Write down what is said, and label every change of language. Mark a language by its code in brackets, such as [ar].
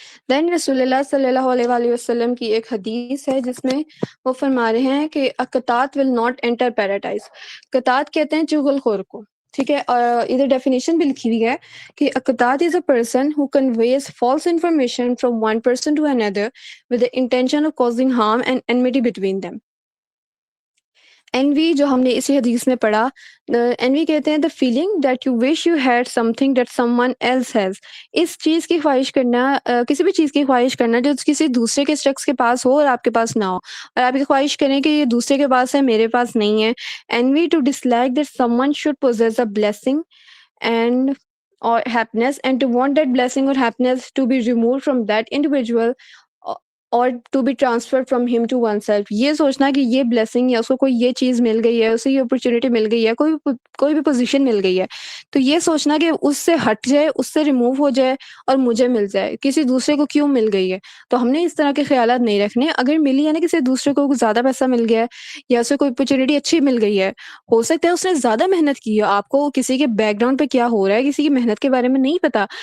[ur] دین رسول اللہ صلی اللہ علیہ وآلہ وسلم کی ایک حدیث ہے جس میں وہ فرما رہے ہیں کہ قطات [en] Will not enter paradise. [ur] قطات کہتے ہیں چغل خور کو، ٹھیک ہے. اور ادھر ڈیفینیشن بھی لکھی ہوئی ہے کہ [en] قطات is a person who conveys false information from one person to another with the intention of causing harm and enmity between them. envy [ur] جو ہم نے اسی حدیث میں پڑھا، [en] envy [ur] کہتے ہیں [en] the feeling that you wish you had something that someone else has. [ur] اس چیز کی خواہش کرنا، کسی بھی چیز کی خواہش کرنا جو کسی دوسرے کے شخص کے پاس ہو اور آپ کے پاس نہ ہو، اور آپ یہ خواہش کریں کہ یہ دوسرے کے پاس ہے میرے پاس نہیں ہے. [en] envy to dislike that someone should possess a blessing and or happiness and to want that blessing or happiness to be removed from that individual اور to be transfer from him to oneself. [ur] یہ سوچنا کہ یہ blessing یا اس کو کوئی یہ چیز مل گئی ہے، اسے یہ اپرچونیٹی مل گئی ہے، کوئی بھی پوزیشن مل گئی ہے، تو یہ سوچنا کہ اس سے ہٹ جائے، اس سے ریموو ہو جائے اور مجھے مل جائے، کسی دوسرے کو کیوں مل گئی ہے. تو ہم نے اس طرح کے خیالات نہیں رکھنے. اگر ملی ہے نا، کسی دوسرے کو زیادہ پیسہ مل گیا ہے یا اسے کوئی اپرچونیٹی اچھی مل گئی ہے، ہو سکتا ہے اس نے زیادہ محنت کی ہے، آپ کو کسی کے بیک گراؤنڈ پہ کیا ہو رہا ہے، کسی کی محنت کے بارے میں نہیں پتا.